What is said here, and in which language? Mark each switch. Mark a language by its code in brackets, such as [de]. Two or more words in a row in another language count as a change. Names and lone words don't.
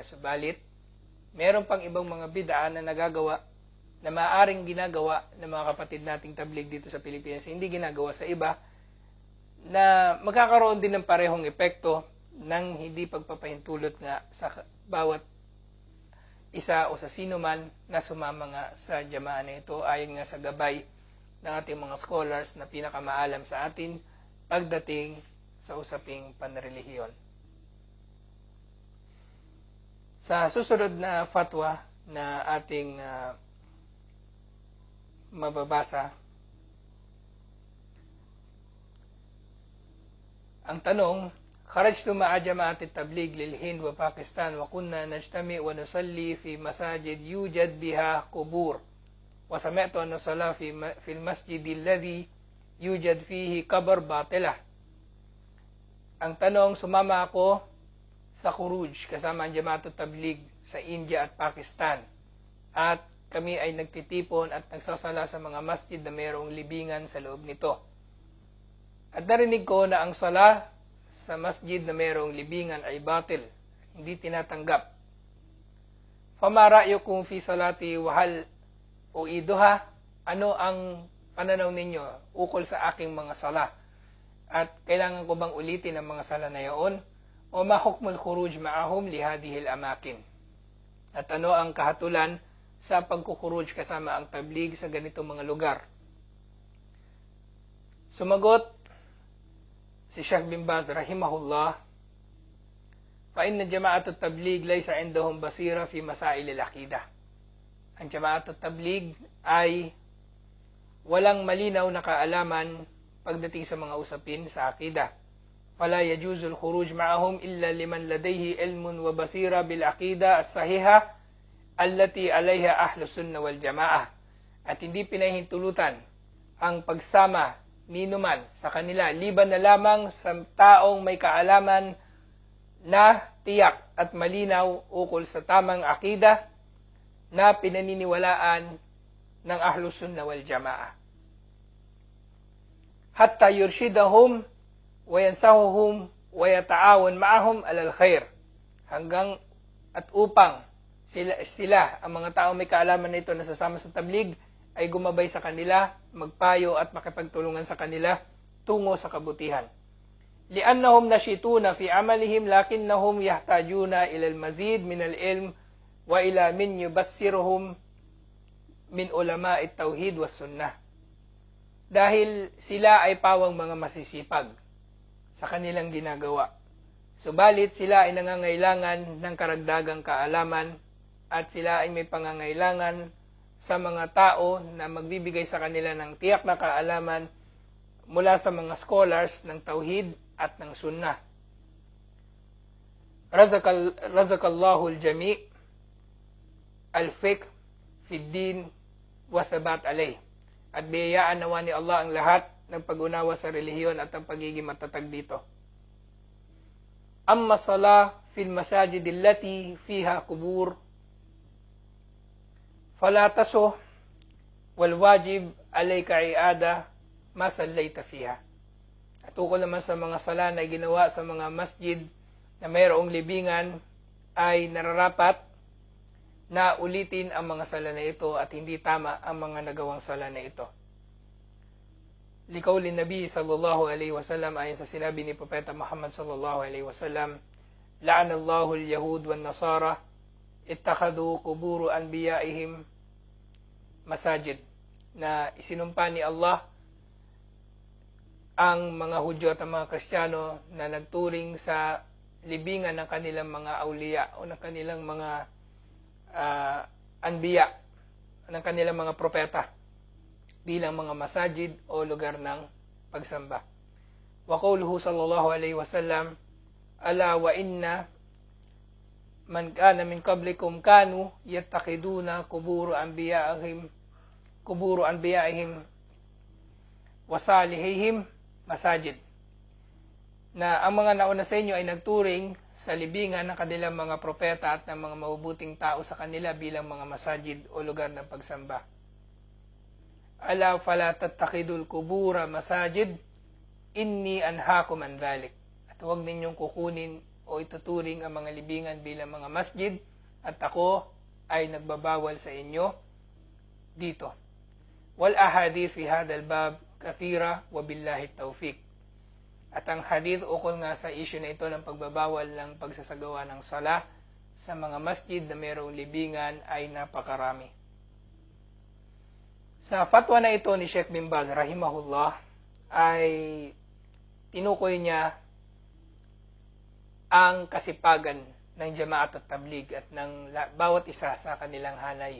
[tl] Subalit, meron pang ibang mga bid'ah na nagagawa na maaaring ginagawa ng mga kapatid nating tablig dito sa Pilipinas, hindi ginagawa sa iba, na magkakaroon din ng parehong epekto ng hindi pagpapahintulot nga sa bawat isa o sa sino man na sumama nga sa jamaa na ito, ayon nga sa gabay ng ating mga scholars na pinakamaalam sa atin pagdating sa usaping panrelihiyon. Sa susunod na fatwa na ating mababasa, ang tanong, [ar] خرجت مع جماعة التبليغ للهند وباكستان وكنا نجتمع ونصلي في مساجد يوجد بها قبور وسمعت أن الصلاة في المسجد الذي يوجد فيه قبر باطلة. [tl] Ang tanong, sumama ako sa khuruj kasama ang Jamaatul Tabligh sa India at Pakistan. At kami ay nagtitipon at nagsasala sa mga masjid na mayroong libingan sa loob nito. At narinig ko na ang sala sa masjid na mayroong libingan ay batil, hindi tinatanggap. [ar] فما رأيكم في صلاتي وهل أعيدها? [tl] Ano ang pananaw ninyo ukol sa aking mga sala? At kailangan ko bang ulitin ang mga sala na yaon? [ar] وما حكم الخروج معهم لهذه الأماكن? [tl] At ano ang kahatulan sa pagkukhuruj kasama ang tabligh sa ganitong mga lugar? Sumagot si Sheikh bin Baz rahimahullah, [ar] فإن جماعة التبليغ ليس عندهم بصيرة في مسائل العقيدة. [tl] Ang Jama'at at Tabligh ay walang malinaw na kaalaman pagdating sa mga usapin sa akida. [ar] فلا يجوز الخروج معهم إلا لمن لديه علم وبصيرة بالعقيدة الصحيحة التي عليها أهل السنة والجماعة. [tl] At hindi pinahintulutan ang pagsama ninuman sa kanila liban na lamang sa taong may kaalaman na tiyak at malinaw ukol sa tamang akida na pinaniniwalaan ng [ar] أهل السنة والجماعة. حتى يرشدهم وينصحهم ويتعاون معهم على الخير. [tl] Hanggang at upang sila ang mga tao may kaalaman na ito na sasama sa tabligh ay gumabay sa kanila, magpayo at makipagtulungan sa kanila tungo sa kabutihan. [ar] لأنهم نشيطون في عملهم لكنهم يحتاجون إلى المزيد من العلم وإلى من يبصرهم من علماء التوحيد والسنة. [tl] Dahil sila ay pawang mga masisipag sa kanilang ginagawa. Subalit sila ay nangangailangan ng karagdagang kaalaman at sila ay may pangangailangan sa mga tao na magbibigay sa kanila ng tiyak na kaalaman mula sa mga scholars ng tauhid at ng sunnah. [ar] رزق الله الجميع الفقه في الدين والثبات عليه. [tl] At biyayaan nawa ni Allah ang lahat ng pag-unawa sa relihiyon at ang pagiging matatag dito. [ar] أما الصلاة في المساجد التي فيها قبور فلا تصح والواجب عليك إعادة ما صليت فيها. [tl] At ukol naman sa mga sala na ginawa sa mga masjid na mayroong libingan ay nararapat na ulitin ang mga sala na ito at hindi tama ang mga nagawang sala na ito. [ar] لقول النبي صلى الله عليه وسلم, [tl] ayon sa sinabi ni Propeta Muhammad [ar] صلى الله عليه وسلم, لعن الله اليهود والنصارى اتخذوا قبور أنبيائهم مساجد. [tl] Na isinumpa ni Allah ang mga Hudyo at ang mga Kristiyano na nagturing sa libingan ng kanilang mga awliya o ng kanilang mga anbiya, ng kanilang mga propeta bilang mga masajid o lugar ng pagsamba. [ar] وقوله صلى الله عليه وسلم، ألا وإن من كان من قبلكم كانوا يتخذون قبور أنبيائهم وصالحيهم مساجد. [tl] Na ang mga nauna sa inyo ay nagturing sa libingan ng kanilang mga propeta at ng mga mabubuting tao sa kanila bilang mga masajid o lugar ng pagsamba. [ar] ألا فلا تتخذوا القبور مساجد إني أنهاكم عن ذلك. [tl] At huwag ninyong kukunin o ituturing ang mga libingan bilang mga masjid at ako ay nagbabawal sa inyo dito. [ar] والأحاديث في هذا الباب كثيرة وبالله التوفيق. [tl] At ang hadith ukol nga sa issue na ito ng pagbabawal ng pagsasagawa ng sala sa mga masjid na mayroong libingan ay napakarami. Sa fatwa na ito ni Sheikh bin Baz rahimahullah ay tinukoy niya ang kasipagan ng Jama'at at Tabligh at ng bawat isa sa kanilang hanay.